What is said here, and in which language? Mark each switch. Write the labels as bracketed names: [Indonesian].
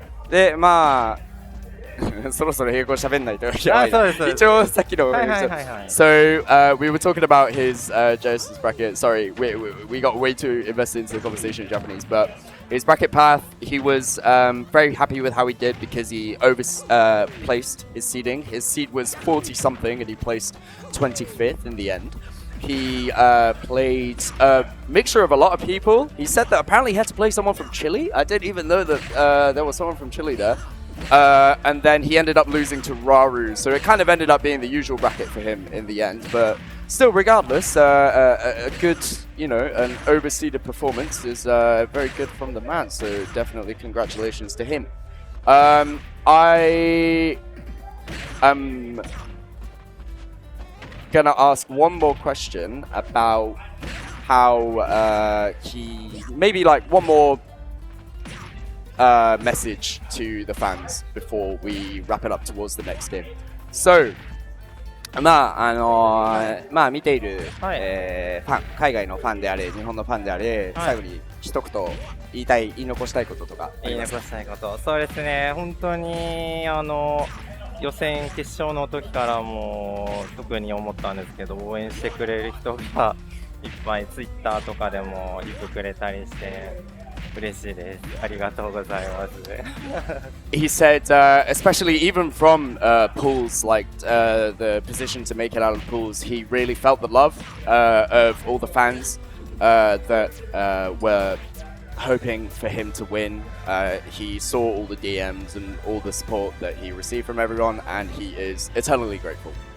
[Japanese] で、まあ、そろそろ英語喋んないとやばいな。一応さっきの。 [English] So, we were talking about his Genesis bracket. Sorry, we got way too invested into the conversation in Japanese, but his bracket path, he was very happy with how he did because he placed his seeding. His seed was 40 something and he placed 25th in the end. He played a mixture of a lot of people. He said that apparently he had to play someone from Chile. I didn't even know that there was someone from Chile there. And then he ended up losing to Raru, so it kind of ended up being the usual bracket for him in the end. But still, regardless, a good, an overseeded performance is very good from the man. So definitely congratulations to him. I am gonna ask one more question about how he maybe like one more message to the fans before we wrap it up towards the next game. [Japanese] So, まあ見ている、ファン、海外のファンであれ、日本のファンであれ、最後に一言言い残したいこととかありますか？言い残したいこと、そうですね。本当に予選決勝の時からも特に思ったんですけど、応援してくれる人がいっぱいツイッターとかでも言ってくれたりして。嬉しいです。ありがとうございます。 [English] He said, especially even from pools, like the position to make it out of pools, he really felt the love of all the fans that were hoping for him to win. He saw all the DMs and all the support that he received from everyone, and he is eternally grateful.